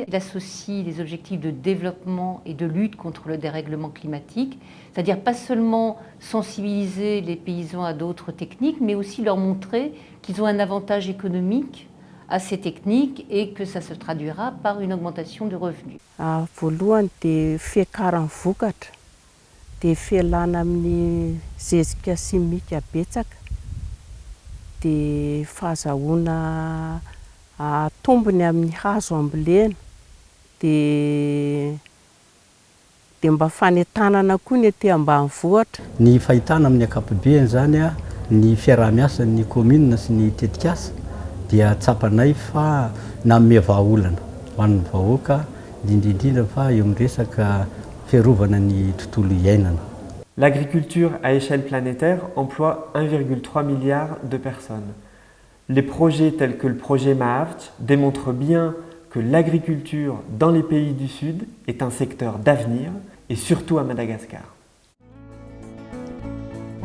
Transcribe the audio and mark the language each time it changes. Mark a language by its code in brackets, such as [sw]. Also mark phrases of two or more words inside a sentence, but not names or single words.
[fr] Il associe des objectifs de développement et de lutte contre le dérèglement climatique, c'est-à-dire pas seulement sensibiliser les paysans à d'autres techniques, mais aussi leur montrer qu'ils ont un avantage économique à ces techniques et que ça se traduira par une augmentation de revenus. [mg] Dia fialana amin'ny zezika simika betsaka, dia fahazahoana tombony amin'ny hazo ambolena, dia mba fanentanana koa ny ety ambanivohitra. Ny fahitana amin'ny ankapobeny zany ny fiaraha-miasan'ny commune sy ny tetikasa dia tsapanay fa nanome vahaolana ho an'ny vahoaka indrindra fa eo amin'ny resaka [fr] L'agriculture à échelle planétaire emploie 1,3 milliard de personnes. Les projets tels que le projet Mahavutch démontrent bien que l'agriculture dans les pays du Sud est un secteur d'avenir et surtout à Madagascar.